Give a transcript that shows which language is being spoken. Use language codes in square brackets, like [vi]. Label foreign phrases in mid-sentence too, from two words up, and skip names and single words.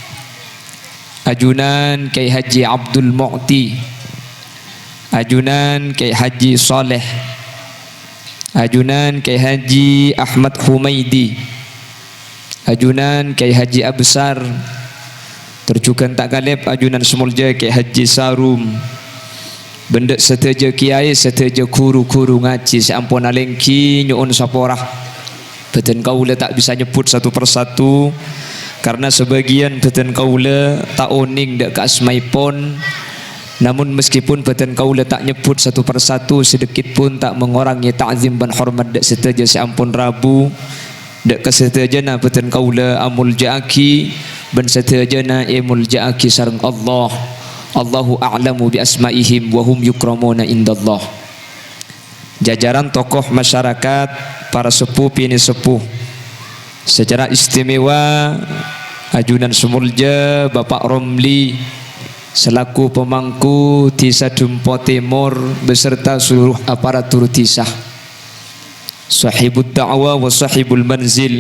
[mad] ajunan Kiai Haji Abdul Mu'ti, ajunan Kiai Haji Saleh, ajunan Kiai Haji Ahmad Humaidi, ajunan Kiai Haji Absar, terjukan tak galip ajunan semulja Kiai Haji Sarum, bendek seteja kiai seteja guru-guru ngaji seampun alengki nyuun saporah. Beten kaula tak bisa nyebut [id] satu persatu karena sebagian [mad] beten kaula tak oning dak ka asmaipun. [id] Namun meskipun [mad] beten kaula tak nyebut [id] satu persatu sedikit pun tak mengurangi ta'zim dan hormat [mad] dak seteja seampun rabu dak kesetejana beten kaula amul jaaki ben setejana imul jaaki sareng Allah. [ar] الله أعلم بأسمائهم وهم يكرمون عند الله. [id] Jajaran tokoh masyarakat, para sepuh pini sepuh, secara istimewa [mad] ajunan semulja [id] Bapak Romli, selaku pemangku Tisa Dempo Timur beserta seluruh aparatur Tisa, [ar] صاحب الدعوة وصاحب المنزل,